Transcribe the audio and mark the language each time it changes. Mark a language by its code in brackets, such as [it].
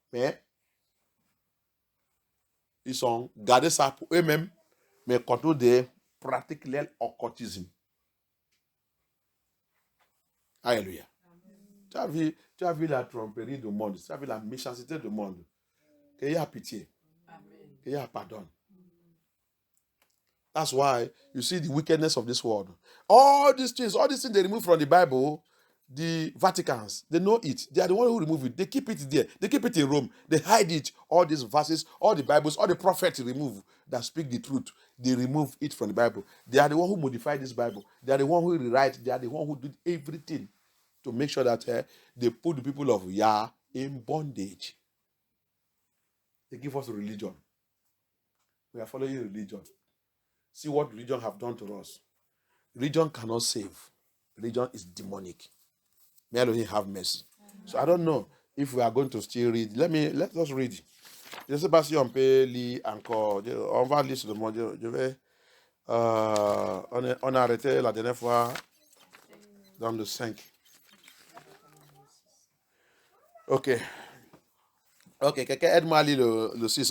[fr] Mais ils sont gardés ça pour eux-mêmes, mais contre des pratiques l'occultisme. Alléluia. Tu as vu la tromperie du monde, tu as vu la méchanceté du monde. Qu'il y a pitié. Qu'il y a pardon. [en] That's why you see the wickedness of this world. All these things they remove from the Bible, the Vaticans, they know it. They are the one who remove it. They keep it there. They keep it in Rome. They hide it. All these verses, all the Bibles, all the prophets remove that speak the truth. They remove it from the Bible. They are the one who modified this Bible. They are the one who rewrite. They are the one who did everything to make sure that they put the people of Yah in bondage. They give us religion. We are following religion. See what religion have done to us. Religion cannot save. Religion is demonic. May Elohim have mercy. So I don't know if we are going to still read. Let us read. [fr] Je ne sais pas si on peut lire encore. On va lire sur le mot. On a arrêté la dernière fois dans le 5. Ok, quelqu'un aide-moi à lire le 6.